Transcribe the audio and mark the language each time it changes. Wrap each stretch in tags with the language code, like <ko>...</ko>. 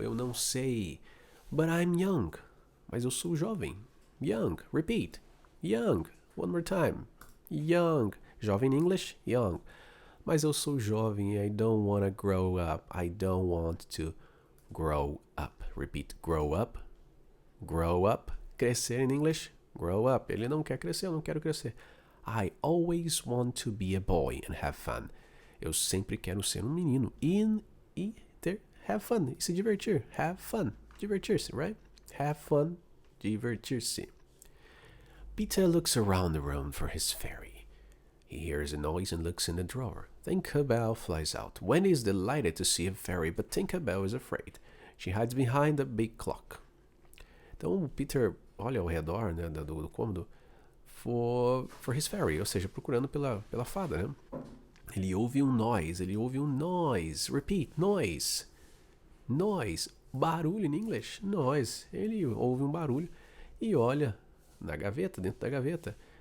<pt>Eu não sei.</pt> <en>But I'm young.</en> <pt>Mas eu sou jovem.</pt> <en>Young. Repeat. Young. One more time. Young. Jovem in English? Young.</en> <pt>Mas eu sou jovem.</pt> <en>I don't want to grow up. I don't want to grow up. Repeat. Grow up. Grow up. Crescer in English? Grow up.</en> <pt>Ele não quer crescer, eu não quero crescer.</pt> <en>I always want to be a boy and have fun.</en> <pt>Eu sempre quero ser um menino e</pt> <en>have fun.</en> <pt>E se divertir.</pt> <en>Have fun.</en> <pt>Divertir-se, right? Have fun. Divertir-se.</pt> <en>Peter looks around the room for his fairy. He hears a noise and looks in the drawer. Tinkerbell flies out. Wendy is delighted to see a fairy, but Tinkerbell is afraid. She hides behind a big clock.</en> <pt>Então o Peter olha ao redor, né, do cômodo</pt> <en>for his fairy,</en> <pt>ou seja, procurando pela fada, né? Ele ouve um noise. Repeat, noise. Nós. Barulho em inglês. Nós. Ele ouve um barulho e olha na gaveta, dentro da gaveta.</pt>